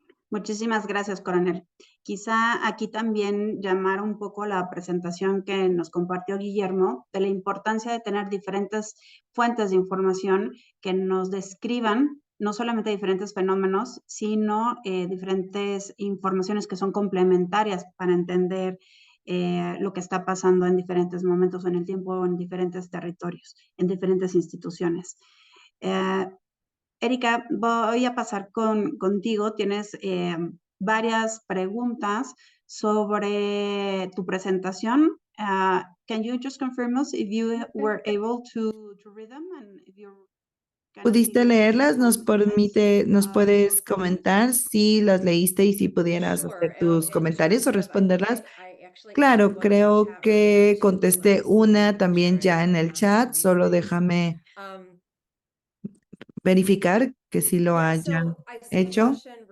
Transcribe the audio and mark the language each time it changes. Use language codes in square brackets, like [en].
[es] Muchísimas gracias, coronel. Quizá aquí también llamar un poco la presentación que nos compartió Guillermo de la importancia de tener diferentes fuentes de información que nos describan no solamente diferentes fenómenos, sino diferentes informaciones que son complementarias para entender lo que está pasando en diferentes momentos en el tiempo, en diferentes territorios, en diferentes instituciones. Erika, voy a pasar contigo. Tienes varias preguntas sobre tu presentación. [en] Can you just confirm us if you were able to read them and if you're [es] ¿Pudiste leerlas? ¿Nos puedes comentar si las leíste y si pudieras hacer tus comentarios o responderlas? Claro, creo que contesté una también ya en el chat, solo déjame verificar que sí lo hayan hecho.